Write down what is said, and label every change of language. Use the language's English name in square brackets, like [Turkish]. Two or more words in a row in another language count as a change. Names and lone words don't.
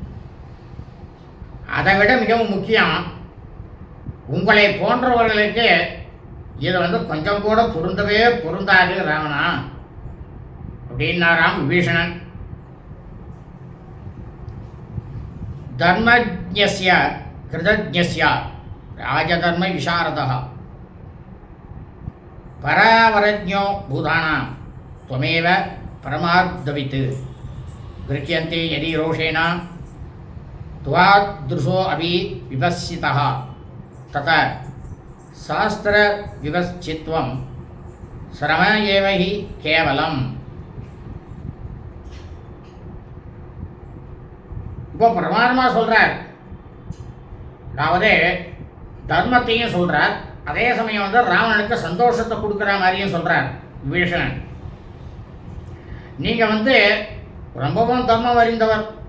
[Tamil] அதை விட மிகவும் முக்கியம், உங்களை போன்றவர்களுக்கு இது கொஞ்சம் கூட பொருந்தவே பொருந்தாது ராவணா அப்படின்னாராம் விபீஷணன். [Sanskrit] धर्मज्ञस्य कृतज्ञस्य राजधर्म विशारदः परावरज्ञो भूतानाम् त्वमेव परमार्धवित् गृह्यन्ते यदि रोषेण त्वादृशो अपि विपश्चितः तथा शास्त्रविवश्चित्वं श्रम एव हि केवलम्. [Tamil] இப்போ பிரமாணமாக சொல்கிறார், அதாவது தர்மத்தையும் சொல்கிறார், அதே சமயம் ராவணனுக்கு சந்தோஷத்தை கொடுக்குற மாதிரியும் சொல்கிறார் விபீஷணன். நீங்கள் ரொம்பவும் தர்மம் அறிந்தவர்.